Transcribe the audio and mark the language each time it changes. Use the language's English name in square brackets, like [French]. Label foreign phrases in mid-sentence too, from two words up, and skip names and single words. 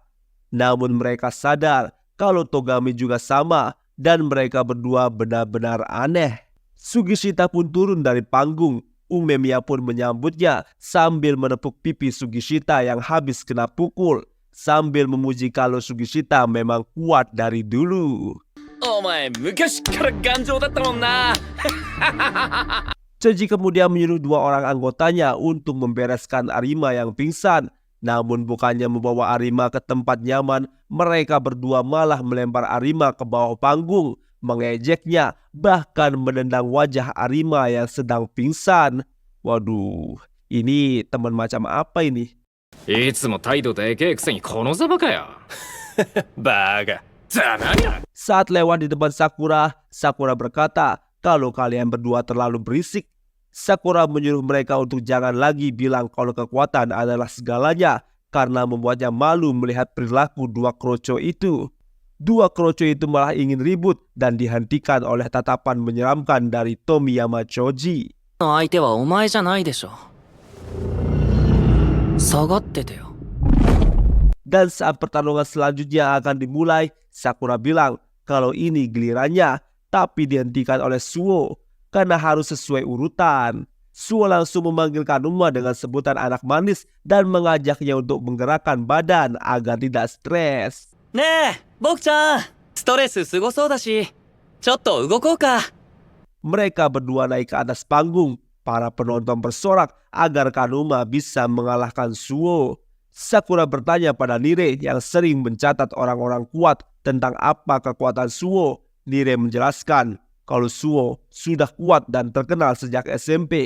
[Indonesian] Namun mereka sadar kalau Togame juga sama dan mereka berdua benar-benar aneh. Sugishita pun turun dari panggung. Umemiya pun menyambutnya sambil menepuk pipi Sugishita yang habis kena pukul, sambil memuji kalau Sugishita memang kuat dari dulu. [Japanese] お前昔から頑丈だったもんな。 [Indonesian] Choji kemudian menyuruh dua orang anggotanya untuk membereskan Arima yang pingsan. Namun bukannya membawa Arima ke tempat nyaman, mereka berdua malah melempar Arima ke bawah panggung, mengejeknya, bahkan menendang wajah Arima yang sedang pingsan. Waduh, ini teman macam apa ini? [Japanese] いつも態度でけえくせにこのざまかよ。バカ。ざまや。 [Indonesian] Saat lewat di depan Sakura, Sakura berkata, kalau kalian berdua terlalu berisik. Sakura menyuruh mereka untuk jangan lagi bilang kalau kekuatan adalah segalanya karena membuatnya malu melihat perilaku dua kroco itu. Dua kroco itu malah ingin ribut dan dihentikan oleh tatapan menyeramkan dari Tomiyama Choji. [Japanese] 相手はお前じゃないでしょ。下がっててよ。 [Indonesian] Dan saat pertarungan selanjutnya akan dimulai, Sakura bilang kalau ini gilirannya, tapi dihentikan oleh Suo karena harus sesuai urutan. Suo langsung memanggil Kanuma dengan sebutan anak manis dan mengajaknya untuk menggerakkan badan agar tidak stres. [Japanese] ねえ、僕ちゃん、ストレスすごそうだし、ちょっと動こうか。 [Indonesian] Mereka berdua naik ke atas panggung. Para penonton bersorak agar Kanuma bisa mengalahkan Suo. Sakura bertanya pada Nire yang sering mencatat orang-orang kuat tentang apa kekuatan Suo. Nire menjelaskan kalau Suo sudah kuat dan terkenal sejak SMP.